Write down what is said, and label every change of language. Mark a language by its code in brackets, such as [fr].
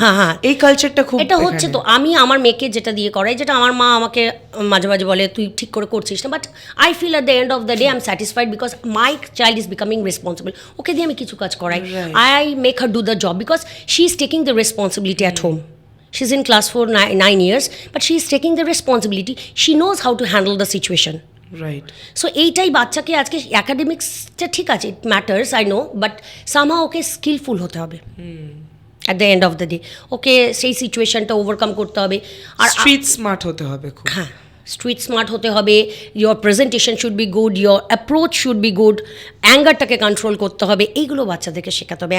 [bn] হ্যাঁ, এই কালচারটা খুব, এটা হচ্ছে। তো আমি আমার মেয়েকে যেটা দিয়ে করাই, যেটা আমার মা আমাকে মাঝে মাঝে বলে তুই ঠিক করে করছিস না, [en] But I feel at the end of the day I am satisfied because my child is becoming responsible. [bn] ওকে দিয়ে আমি কিছু কাজ করাই, [en] I make her do the job because she is taking the responsibility at home. She's in class for 9 years, but she's taking the responsibility. She knows how to handle the situation. Right. So [bn] এইটাই বাচ্চাকে আজকে অ্যাকাডেমিক্সটা ঠিক আছে, [en] it matters, I know, but somehow [bn] okay skilful হতে হবে [en] At the end of the day. [bn] ওকে সেই সিচুয়েশনটা overcome করতে হবে, আর স্ট্রিট স্মার্ট হতে হবে খুব। হ্যাঁ, স্ট্রিট স্মার্ট হতে হবে, [en] your presentation should be good, [bn] your approach should be good, অ্যাঙ্গারটাকে control করতে হবে, এইগুলো বাচ্চাদেরকে শেখাতে হবে।